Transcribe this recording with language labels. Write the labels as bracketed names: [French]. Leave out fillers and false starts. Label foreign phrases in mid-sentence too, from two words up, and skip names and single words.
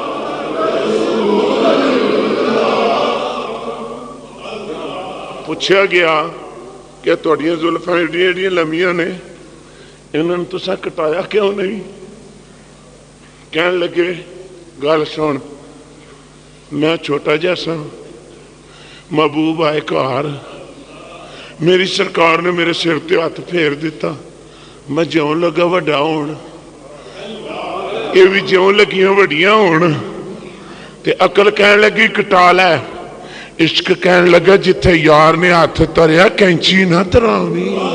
[Punjabi] ਪੁੱਛਿਆ ਗਿਆ ਕਿ ਤੁਹਾਡੀਆਂ ਜ਼ੁਲਫਾਂ ਏਡੀਆਂ ਏਡੀਆਂ ਲੰਮੀਆਂ ਨੇ, ਇਹਨਾਂ ਨੂੰ ਤੁਸੀਂ ਕਟਾਇਆ ਕਿਉਂ ਨਹੀਂ? ਕਹਿਣ ਲੱਗੇ ਗੱਲ ਸੁਣ, ਮੈਂ ਛੋਟਾ ਜਿਹਾ ਸਾਂ, ਮਹਿਬੂਬ ਆਏ ਘਰ, ਮੇਰੀ ਸਰਕਾਰ ਨੇ ਮੇਰੇ ਸਿਰ ਤੇ ਹੱਥ ਫੇਰ ਦਿੱਤਾ, ਮੈਂ ਜਿਉਂ ਲੱਗਾ ਵੱਡਾ ਹੋਣ, ਯੇ ਭੀ ਜਿਉਂ ਲੱਗੀਆਂ ਵੱਡੀਆਂ ਹੋਣ। ਤੇ ਅਕਲ ਕਹਿਣ ਲੱਗੀ ਕਟਾ ਲੈ, ਇਸ਼ਕ ਕਹਿਣ ਲੱਗਾ ਜਿੱਥੇ ਯਾਰ ਨੇ ਹੱਥ ਧਰਿਆ ਕੈਂਚੀ ਨਾ ਧਰਾਵੀ।